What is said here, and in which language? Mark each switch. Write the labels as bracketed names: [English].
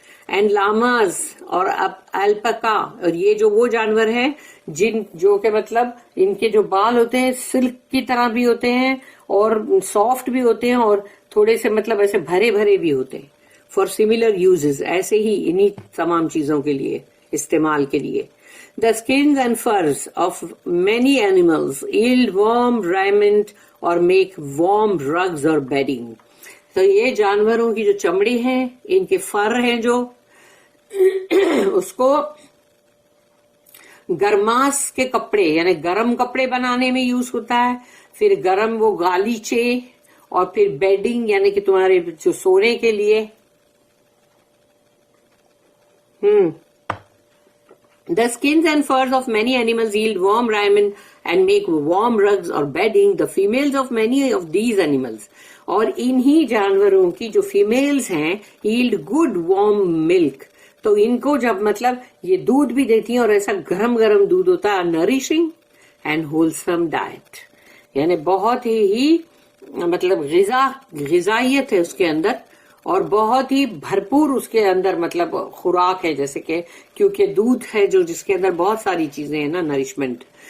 [Hindi] And लामाज और alpaca, और ये जो वो जानवर हैं जो के मतलब इनके जो बाल होते हैं सिल्क की तरह भी होते हैं और सॉफ्ट भी होते हैं और थोड़े से मतलब ऐसे भरे भरे भी होते हैं। [English] for similar uses, [Hindi] ऐसे ही इन्हीं तमाम चीजों के लिए इस्तेमाल के लिए। [English] The skins and furs of many animals yield warm raiment or make warm rugs or bedding. [Hindi] तो ये जानवरों की जो चमड़ी है, इनके फर हैं जो उसको गरमास के कपड़े यानी गरम कपड़े बनाने में यूज होता है। फिर गरम वो गालीचे, और फिर बेडिंग यानी कि तुम्हारे जो सोने के लिए। [English] The skins and furs of many animals yield warm raiment and make warm rugs or bedding. The females of many of these animals, [Hindi] और इन्हीं जानवरों की जो फीमेल्स हैं [English] yield good warm milk, [Hindi] तो इनको जब मतलब ये दूध भी देती हैं और ऐसा गरम गरम दूध होता है। [English] nourishing and wholesome diet, [Hindi] यानी बहुत ही मतलब ग़िज़ाइयत है उसके अंदर, और बहुत ही भरपूर उसके अंदर मतलब खुराक है, जैसे कि क्योंकि दूध है जो जिसके अंदर बहुत सारी चीजें हैं ना, नरिशमेंट।